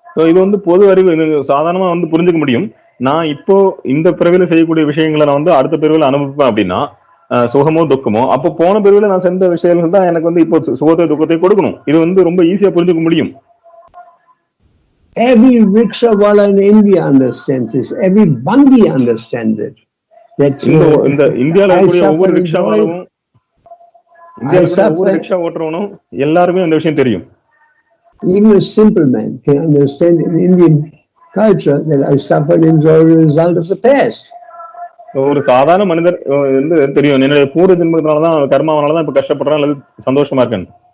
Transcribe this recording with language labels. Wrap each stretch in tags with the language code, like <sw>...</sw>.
<ta>இது வந்து பொது அறிவு, சாதாரணமா வந்து புரிஞ்சுக்க முடியும். நான் இப்போ இந்த பிறவில செய்யக்கூடிய விஷயங்களை நான் வந்து அடுத்த பிறவில அனுபவிப்பேன் அப்படின்னா, சுகமோ துக்கமோ, அப்போ போன பிறவில நான் செஞ்ச விஷயங்கள் தான் எனக்கு வந்து இப்போ சுகத்தை துக்கத்தை கொடுக்கணும். இது வந்து ரொம்ப ஈஸியா புரிஞ்சுக்க முடியும்.</ta> <en>Every rickshaw-wala in India understands this. Every bandi understands it.</en> <ta>இந்த இந்தியால இருக்கக்கூடிய ஒவ்வொரு ரிக்ஷாவாலும் ஒவ்வொரு ரிக்ஷா ஓட்டுறவனும் எல்லாருமே இந்த விஷயம் தெரியும்.</ta> <en>Even a simple man can understand in Indian culture that I suffered and enjoyed the result of the past.</en> <ta>ஒரு சாதாரண மனிதர் வந்து தெரியும், என்னுடைய பூர்வ ஜென்மத்தினாலதான் கர்மாவனாலதான் இப்ப கஷ்டப்படுறேன் அல்லது சந்தோஷமா இருக்கேன்.</ta>